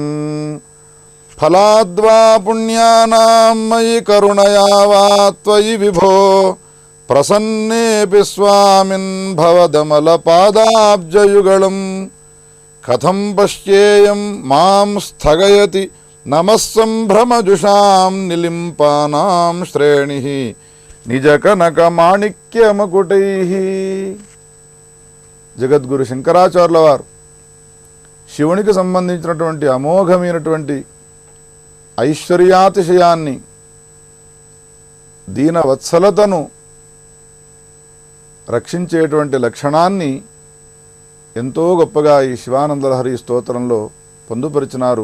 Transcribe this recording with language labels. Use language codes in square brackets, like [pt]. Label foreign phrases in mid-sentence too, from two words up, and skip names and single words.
[sa] फलाद्वा पुण्यानां मयि करुणया वा त्वयि विभो प्रसन्नेऽपि स्वामिन् भवदमलपादाब्जयुगळं कथं पश्येयं मां स्थगयति नमः सम्भ्रमजुषां निलिम्पानां श्रेणिः [te] निजकनकमाणिक्यमकुटैः జగద్గురు శంకరాచార్యుల వారు శివునికి సంబంధించినటువంటి అమోఘమైనటువంటి ఐశ్వర్యాతిశయాన్ని దీనవత్సలతను రక్షించేటువంటి లక్షణాన్ని ఎంతో గొప్పగా ఈ శివానందలహరి స్తోత్రంలో పొందుపరిచినారు.